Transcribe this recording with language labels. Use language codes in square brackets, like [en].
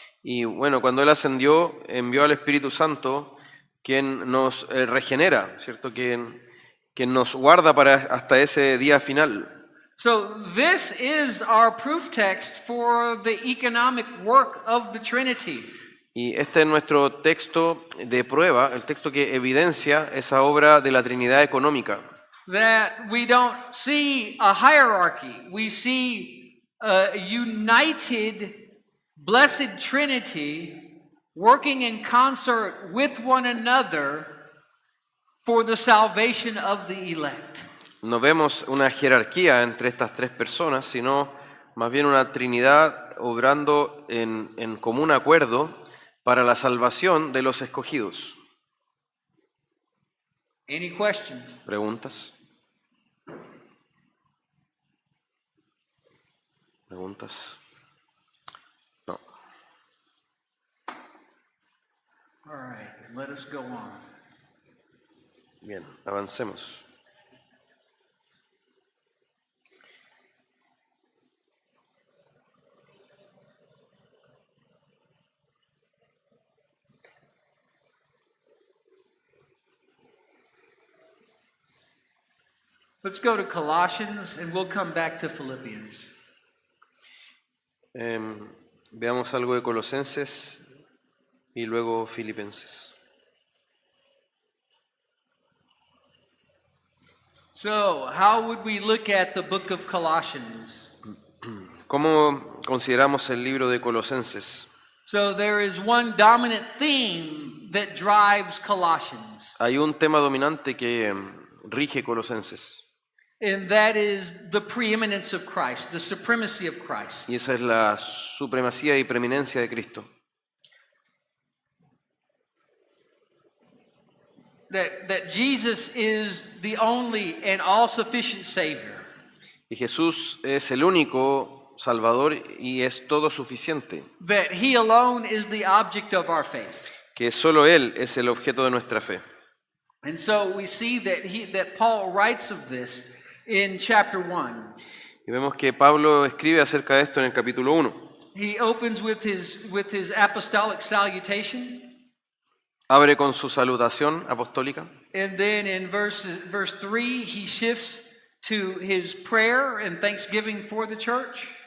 [es] Y bueno, cuando Él ascendió, envió al Espíritu Santo, quien nos regenera, ¿cierto? Quien nos guarda para hasta ese día final. [en] So this is our proof text for the economic work of the Trinity. [es] Y este es nuestro texto de prueba, el texto que evidencia esa obra de la Trinidad económica. [en] That we don't see a hierarchy, we see a united, blessed Trinity working in concert with one another for the salvation of the elect. [es] No vemos una jerarquía entre estas tres personas, sino más bien una Trinidad obrando en común acuerdo para la salvación de los escogidos. [en] Any questions? [es] ¿Preguntas? ¿Preguntas? No. [en] All right, then let us go on. [es] Bien, avancemos. [en] Let's go to Colossians and we'll come back to Philippians. [es] Veamos algo de Colosenses y luego Filipenses. [en] So, how would we look at the book of Colossians? [es] ¿Cómo consideramos el libro de Colosenses? [en] So, there is one dominant theme that drives Colossians, [es] Hay un tema dominante que rige Colosenses, [en] and that is the preeminence of Christ, the supremacy of Christ. [es] y esa es la supremacía y preeminencia de Cristo. [en] That Jesus is the only and all-sufficient Savior. [es] Y Jesús es el único Salvador y es todo suficiente, [en] That He alone is the object of our faith. [es] que solo Él es el objeto de nuestra fe. [en] And so we see that Paul writes of this in chapter 1. [es] Y vemos que Pablo escribe acerca de esto en el capítulo 1. [en] He opens with his apostolic salutation, [es] Abre con su salutación apostólica. [en] and then in verse 3 he shifts to his prayer and thanksgiving for the church.